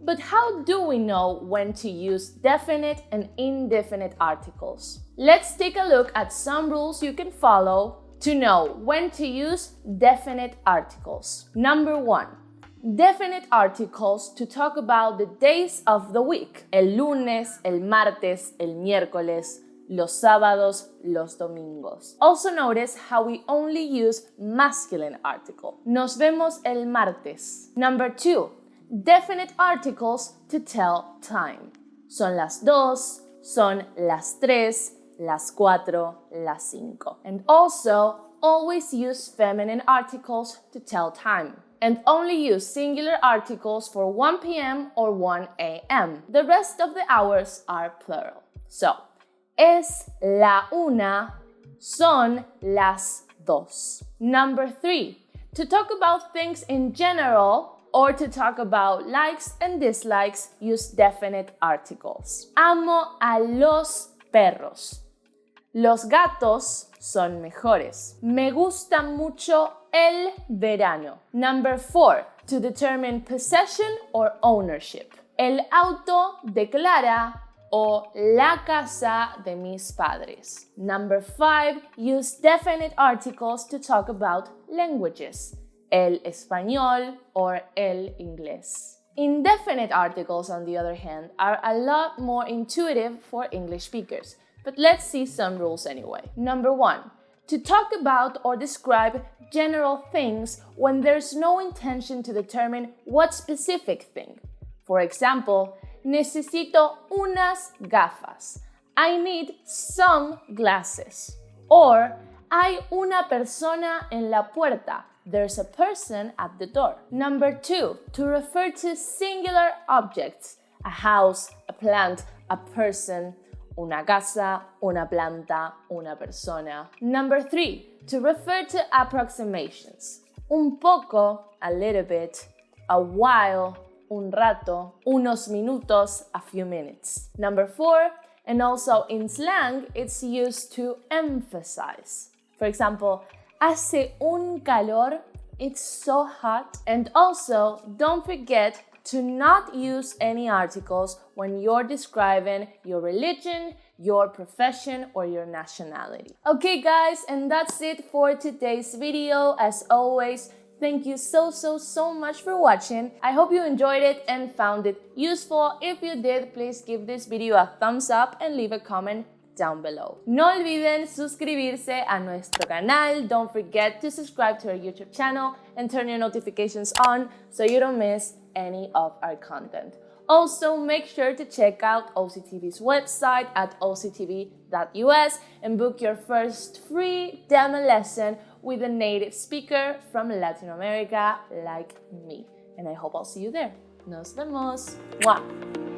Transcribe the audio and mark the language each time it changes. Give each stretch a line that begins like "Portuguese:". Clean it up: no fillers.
English: But how do we know when to use definite and indefinite articles? Let's take a look at some rules you can follow to know when to use definite articles. Number 1. Definite articles to talk about the days of the week.
Spanish: El lunes, el martes, el miércoles, los sábados, los domingos.
English: Also notice how we only use masculine article.
Spanish: Nos vemos el martes.
English: Number 2. Definite articles to tell time.
Spanish: Son las 2, son las 3, las 4, las 5.
English: And also, always use feminine articles to tell time. And only use singular articles for 1 p.m. or 1 a.m. The rest of the hours are plural.
Spanish: So, es la una, son las 2.
English: Number 3, to talk about things in general or to talk about likes and dislikes, use definite articles.
Spanish: Amo a los perros. Los gatos son mejores. Me gusta mucho el verano.
English: Number 4, to determine possession or ownership.
Spanish: El auto de Clara o la casa de mis padres.
English: Number 5, use definite articles to talk about languages.
Spanish: El español or el inglés.
English: Indefinite articles, on the other hand, are a lot more intuitive for English speakers. But let's see some rules anyway. Number 1, to talk about or describe general things when there's no intention to determine what specific thing. For example,
Spanish: necesito unas gafas.
English: I need some glasses. Or,
Spanish: Hay una persona en la puerta.
English: There's a person at the door. Number 2, to refer to singular objects. A house, a plant, a person,
Spanish: una casa, una planta, una persona.
English: Number 3, to refer to approximations.
Spanish: Un poco,
English: a little bit, a while,
Spanish: un rato, unos minutos,
English: a few minutes. Number 4, and also in slang, it's used to emphasize. For example,
Spanish: hace un calor,
English: it's so hot. And also, don't forget to not use any articles when you're describing your religion, your profession, or your nationality. Okay guys, and that's it for today's video. As always, thank you so much for watching. I hope you enjoyed it and found it useful. If you did, please give this video a thumbs up and leave a comment down below.
Spanish: No olviden suscribirse a nuestro canal.
English: Don't forget to subscribe to our YouTube channel and turn your notifications on so you don't miss any of our content. Also, make sure to check out OCTB's website at octb.us and book your first free demo lesson with a native speaker from Latin America like me. And I hope I'll see you there.
Spanish: Nos vemos.
English: Mwah.